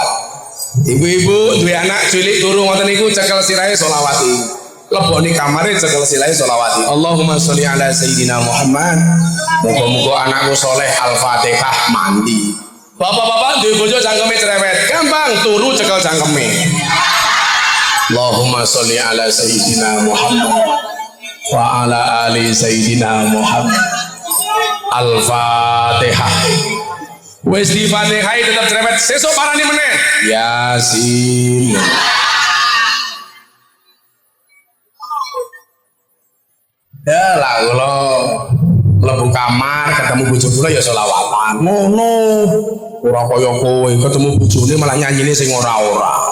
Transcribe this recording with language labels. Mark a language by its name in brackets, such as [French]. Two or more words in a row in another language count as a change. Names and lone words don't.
[Javanese] Ibu-ibu duwe anak cilik turu ngoten niku cekel sirahe sholawat iki. Leboni kamare cekel sirahe sholawat. [Arabic] اللهم صل على سيدنا محمد. [Javanese] Muga-muga anakku soleh Al-Fatihah mandi. Bapak-bapak duwe bojo cangkeme cerewet, gampang turu cekel cangkeme. [Arabic] اللهم صل على سيدنا محمد وعلى آل سيدنا محمد. [Javanese] Al-Fatihah. Wis di Fatihah tetap cerewet, sesuk parani meneh. Yasin. Ya lah kula mlebu kamar ketemu bojo kula ya selawatan. Ngono. Ora kaya kowe ketemu bojone malah nyanyine sing ora-ora.